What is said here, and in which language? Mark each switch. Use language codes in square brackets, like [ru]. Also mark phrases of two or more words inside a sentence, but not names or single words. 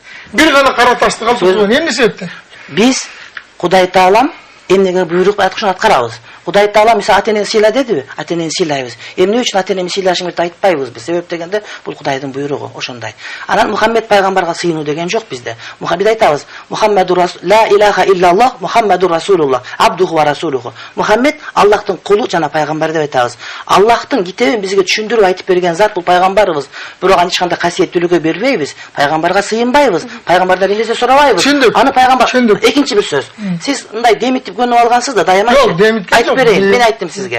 [ky] Бир гана кара ташты калтырган. Эмне себептен? Биз Кудай Таалам эмнеге буйрук айткан аткарабыз. Кудай Таала мисалы ата-энени сыйла дедиби? Ата-энени сыйлайбыз. Эмне үчүн ата-энени сыйлашыңды айтпайбыз биз? Себеп дегенде бул Кудайдын буйругу, ошондой. Анан Мухаммед пайгамбарга сыйынуу деген жок бизде. Мухаммед айтабыз: [ar] محمد رسول لا إله إلا الله محمد رسول الله عبده ورسوله. [ky] Мухаммед Аллахтын кулу жана пайгамбар деп айтабыз. Аллахтын китебин бизге түшүндүрүп айтып берген зат бул пайгамбарыбыз. Бирок аны эч кандай касиеттүүлүккө бербейбиз. Пайгамбарга сыйынбайбыз. Пайгамбардан эмнесе сурабайбыз. Аны пайгамбар. Экинчи бир сөз. Сиз мындай демитип көнүп алгансыз да, дайыма мен айттым сизге.